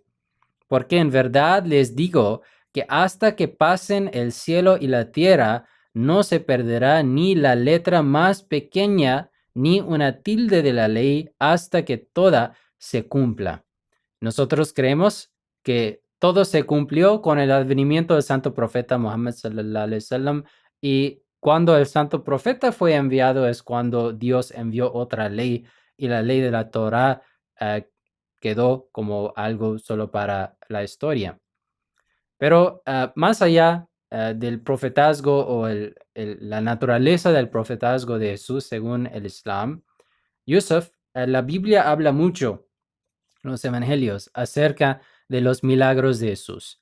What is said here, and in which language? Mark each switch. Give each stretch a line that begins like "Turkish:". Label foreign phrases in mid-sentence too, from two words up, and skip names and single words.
Spanish: Porque en verdad les digo que hasta que pasen el cielo y la tierra, no se perderá ni la letra más pequeña ni una tilde de la ley hasta que toda se cumpla. Nosotros creemos que todo se cumplió con el advenimiento del santo profeta Muhammad
Arabic: صلى الله عليه وسلم,
Spanish: y cuando el santo profeta fue enviado es cuando Dios envió otra ley, y la ley de la Torá quedó como algo solo para la historia. Pero más allá del profetazgo o la naturaleza del profetazgo de Jesús según el Islam, Yusuf, la Biblia habla mucho, los evangelios, acerca de los milagros de Jesús.